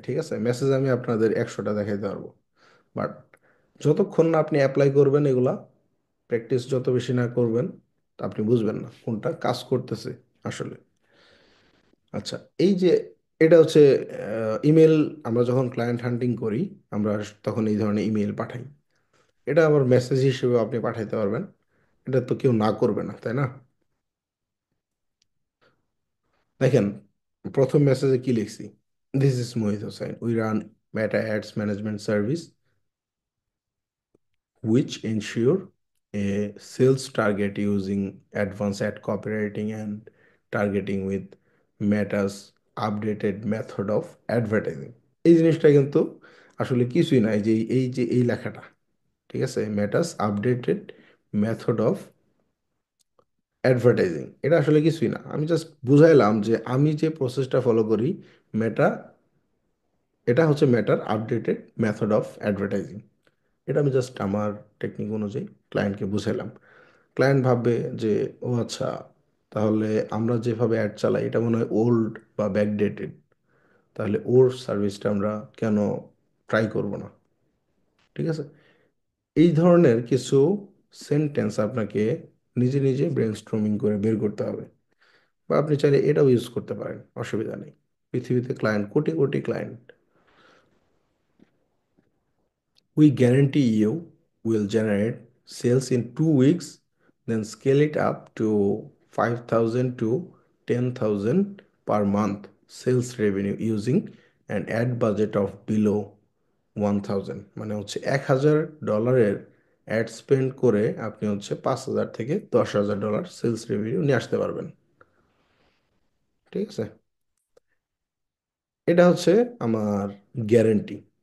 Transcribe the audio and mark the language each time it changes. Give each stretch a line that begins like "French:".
Bangla: ঠিক আছে, মেসেজ আমি আপনাদের 100টা দেখাইতে পারবো, বাট যতক্ষণ না আপনি অ্যাপ্লাই করবেন এগুলা, প্র্যাকটিস যত বেশি না করবেন আপনি বুঝবেন না কোনটা কাজ করতেছে আসলে। আচ্ছা, এই যে এটা হচ্ছে ইমেল, আমরা যখন ক্লায়েন্ট হান্টিং করি আমরা তখন এই ধরনের ইমেল পাঠাই। এটা আবার মেসেজ হিসেবে আপনি পাঠাইতে পারবেন, এটা তো কেউ না করবে না, তাই না? দেখেন, প্রথম মেসেজে কি লিখছি,
English: This is Mohit Hossain, we run Meta ads management service which ensure a sales target using advanced ad copywriting and targeting with Meta's updated method of advertising।
Bangla: এই জিনিসটা কিন্তু আসলে কিছুই নাই, যে এই লেখাটা, ঠিক আছে, মেটাস আপডেটেড মেথড অফ অ্যাডভার্টাইজিং, এটা আসলে কিছুই না। আমি জাস্ট বুঝাইলাম যে আমি যে প্রসেসটা ফলো করি, মেটা, এটা হচ্ছে মেটার আপডেটেড মেথড অফ অ্যাডভার্টাইজিং। এটা আমি জাস্ট আমার টেকনিক অনুযায়ী ক্লায়েন্টকে বুঝাইলাম। ক্লায়েন্ট ভাববে যে ও আচ্ছা, তাহলে আমরা যেভাবে অ্যাড চালাই এটা মনে হয় ওল্ড বা ব্যাকডেটেড, তাহলে ওর সার্ভিসটা আমরা কেন ট্রাই করব না। ঠিক আছে, এই ধরনের কিছু সেন্টেন্স আপনাকে নিজে নিজে ব্রেনস্টর্মিং করে বের করতে হবে, বা আপনি চাইলে এটাও ইউজ করতে পারেন, অসুবিধা নেই। পৃথিবীতে client, crore crore client.
English: We guarantee you will generate sales in 2 weeks, then scale it up to 5,000 to 10,000 per month sales revenue using an ad budget of below 1,000।
Bangla: মানে হচ্ছে $1,000 অ্যাড স্পেন্ড করে আপনি হচ্ছে 5,000 থেকে $10,000 সেলস রেভিনিউ নিয়ে আসতে পারবেন। ঠিক আছে, এটা হচ্ছে আমার গ্যারেন্টি।